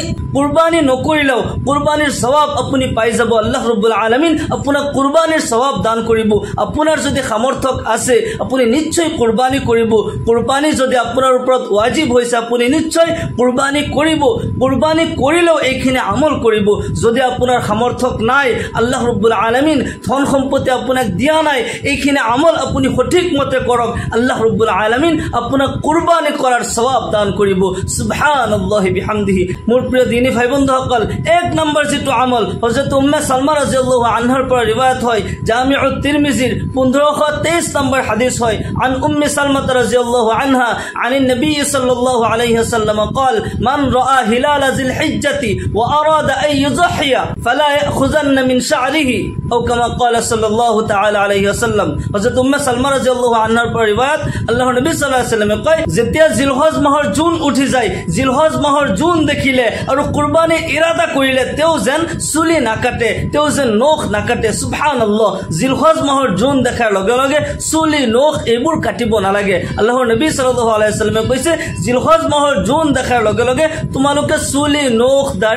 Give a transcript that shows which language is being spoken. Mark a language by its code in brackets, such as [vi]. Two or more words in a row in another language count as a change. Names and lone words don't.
[as] কুরবানী নকৰিলেও কুরবানীৰ সওয়াব আপুনি পাই যাব আল্লাহ ৰব্বুল আলামিন আপোনাক কুরবানীৰ সওয়াব দান কৰিব আপোনাৰ যদি সামৰ্থ্য আছে আপুনি নিশ্চয় কুরবানী কৰিব কুরবানী যদি আপোনাৰ ওপৰত ওয়াজিব হৈছে আপুনি নিশ্চয় কুরবানী কৰিব কুরবানী কৰিলেও এইখিনি আমল কৰিব যদি আপোনাৰ সামৰ্থ্য নাই আল্লাহ ৰব্বুল আলামিন ধন সম্পত্তি আপোনাক দিয়া নাই এইখিনি আমল আপুনি সঠিক মতে কৰক আল্লাহ রব্বুল আলামিন আপোনাক কুরবানী কৰাৰ সওয়াব দান কৰিব [ar] سبحان الله وبحمده [as] মোৰ প্ৰিয় দিনী ভাই বন্ধুসকল এক নম্বৰ যেটো আমল হযরত উম্মে সালমা [ar] رضي الله عنها [as] পৰা ৰিৱায়াত হয় জামিউত তিৰমিজিৰ 1523 নম্বৰ হাদিস হয় [ar] عن أم سلمة رضي الله عنها عن النبي صلى الله عليه وسلم قال من راى هلال ذي الحجه واراد ان يضحي فلا ياخذن من شعره او كما قال صلى الله تعالى عليه وسلم [as] হযরত উম্মে সালমা [ar] رضي الله عنها [as] পৰা ৰিৱায়াত আল্লাহৰ নবী [ar] صلى الله عليه وسلم [as] কয় যেতিয়া জিলহজ মাহৰ জুন উঠি যায় জিলহজ মাহৰ জুন দেখিলে আৰু কুরবানী ইৰাদা কৰিলে তেও যেন চুলি নাকাটে তেও যেন নখ নাকাটে সুবহানাল্লাহ জিলহজ মাহৰ জুন দেখাৰ লগে লগে চুলি নখ এইবোৰ কাটিব নালাগে আল্লাহৰ নবী [ar] صلى الله عليه وسلم [as] কৈছে জিলহজ মাহৰ জুন দেখাৰ লগে লগে তোমালোকে চুলি নখ দাড়ি